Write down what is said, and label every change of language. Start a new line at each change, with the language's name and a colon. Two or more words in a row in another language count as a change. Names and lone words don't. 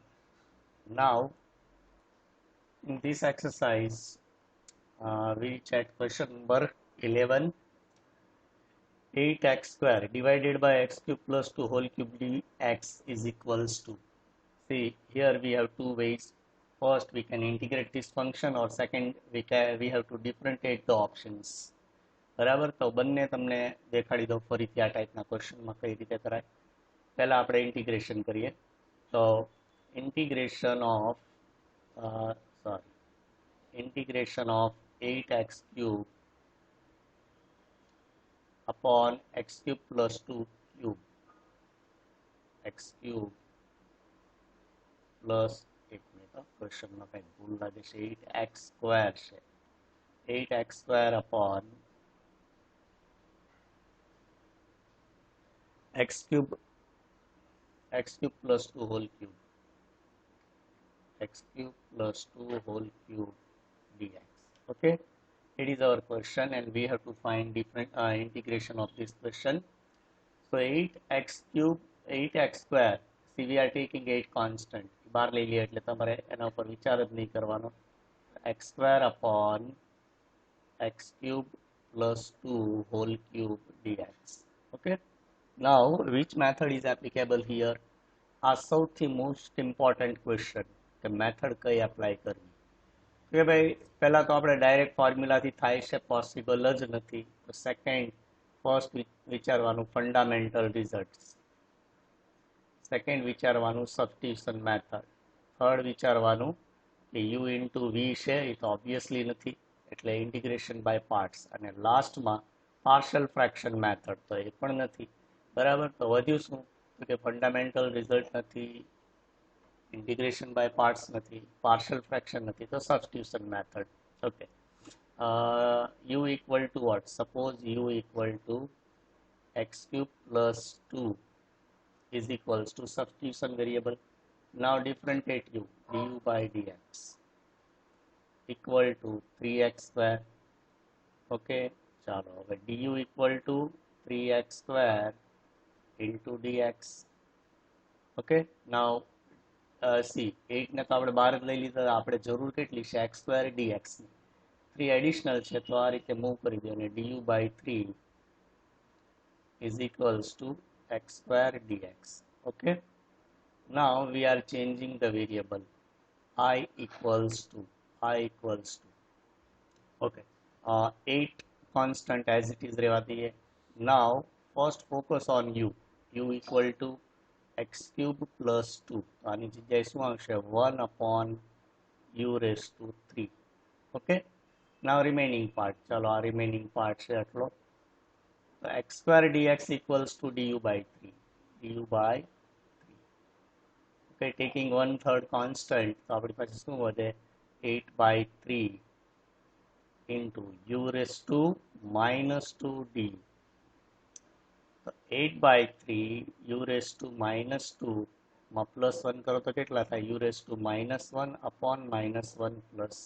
English: Now in this exercise we reach at question number 11. 8x square divided by x cube plus 2 whole cube dx is equals to. See here we have two ways. First we can integrate this function, or second we have to differentiate the options.
Gujarati: બરાબર, તો બંને તમને દેખાડી દો ફરીથી આ ટાઈપના ક્વેશ્ચનમાં કઈ રીતે કરાય. પહેલા આપણે ઇન્ટિગ્રેશન કરીએ. તો
English: integration of sorry integration of 8x cube upon x cube plus 2 cube x cube plus
Gujarati: એક મિનિટ ક્વેશ્ચનમાં કંઈક ભૂલ લાગે છે. 8x સ્ક્વેર છે.
English: 8x સ્ક્વેર upon x cube plus 2 whole cube x cube plus 2 whole cube dx. Okay, it is our question and we have to find different integration of this question. So 8x square, see we are taking 8 constant,
Gujarati: બહાર લઈ લઈએ એટલે તમારે એના ઉપર વિચાર જ નહીં કરવાનો.
English: x square upon x cube plus 2 whole cube dx. Okay, now which method is applicable here?
Gujarati: આ સૌથી
English: most important question
Gujarati: કે મેથડ કઈ એપ્લાય કરવી. કે ભાઈ પહેલા તો આપણે ડાયરેક્ટ ફોર્મ્યુલાથી થાય છે, પોસિબલ જ નથી. તો
English: second first
Gujarati: વિચારવાનું
English: fundamental results,
Gujarati: સેકન્ડ વિચારવાનું
English: substitution method,
Gujarati: થર્ડ વિચારવાનું કે
English: u into v
Gujarati: છે એ તો ઓબ્વિયસલી નથી એટલે
English: integration by parts,
Gujarati: અને લાસ્ટમાં
English: partial fraction method
Gujarati: તો એ પણ નથી. બરાબર, તો વધ્યું શું કે
English: fundamental result
Gujarati: નથી,
English: integration by parts
Gujarati: નથી,
English: partial fraction
Gujarati: નથી, તો
English: substitution method. ઓકે, u equal to what? Suppose u equal to x cube plus 2 is equals to substitution variable. Now differentiate u, du by dx equal to 3x square. Okay,
Gujarati: ચાલો હવે
English: du equal to 3x square into dx. Okay, now see 8
Gujarati: ને તો આપણે બહાર જ લઈ લીધા, આપણે જરૂર કેટલી છે
English: x square dx
Gujarati: ની. 3 એડિશનલ છે તો આ રીતે મૂવ કરી દો અને
English: du by 3 is equals to x square dx. Okay, now we are changing the variable I equals to okay 8 constant as it is
Gujarati: રહેવા દઈએ.
English: Now first focus on u equal to x cube plus 2,
Gujarati: આની જગ્યાએ શું આવશે
English: 1 upon u raised to 3. Okay, now remaining part,
Gujarati: ચાલો આ
English: remaining part
Gujarati: છે આટલો.
English: તો x square dx equals to du by 3. Okay, taking 1/3 constant,
Gujarati: તો આપણી પાસે શું વધે
English: 8/3 into u raised to minus 2d.
Gujarati: તો
English: 8/3 u raised to minus 2
Gujarati: માં પ્લસ 1 કરો તો કેટલા થાય
English: u raised to minus 1 upon minus 1 plus c.